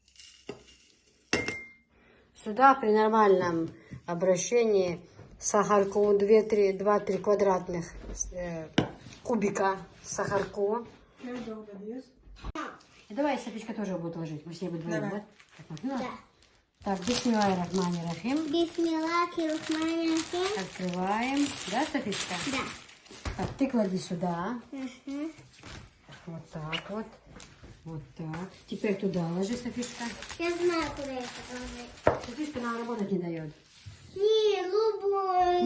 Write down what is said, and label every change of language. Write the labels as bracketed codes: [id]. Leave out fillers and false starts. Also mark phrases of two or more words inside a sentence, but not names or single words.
[ru] Сюда при нормальном обращении сахарку 2-3 квадратных кубика сахарку. И давай Софичка тоже будет ложить. Мы с ней будем Давай. ложить, да? Ну, Да. так, [ar] بسم الله الرحمن الرحيم. بسم الله الرحمن الرحيم. [ru] Открываем. Да, Софичка? Да. Так, ты клади сюда. Угу. Вот так вот. Вот так. Теперь туда ложи, Софичка. Я знаю, куда это положить. Софичка нам работать не дает. Не, любой.